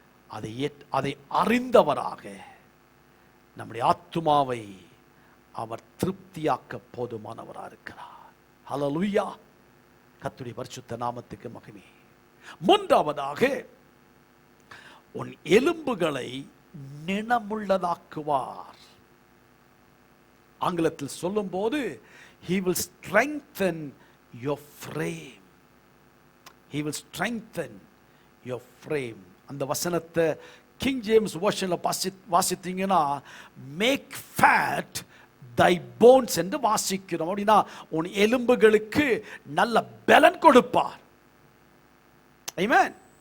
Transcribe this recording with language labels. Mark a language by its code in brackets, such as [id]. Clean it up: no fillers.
[ta] அதை அறிந்தவராக நம்முடைய ஆத்துமாவை அவர் திருப்தியாக்க போதுமானவராக இருக்கிறார். ஹல்லேலூயா, கர்த்தருடைய பரிசுத்த நாமத்துக்கு மகிமை. மூன்றாவதாக, உன் எலும்புகளை நினமுள்ளதாக்குவார். ஆங்கிலத்தில் சொல்லும் போது [en] he will strengthen your frame. He will strengthen your frame. [ta] அந்த வசனத்தை கிங் ஜேம்ஸ் வெர்ஷன்ல வாசித்தீங்கன்னா [en] make fat thy bones [ta] என்று வாசிக்கிறோம். அப்படின்னா உன் எலும்புகளுக்கு நல்ல பலன் கொடுப்பார். ஆமென்.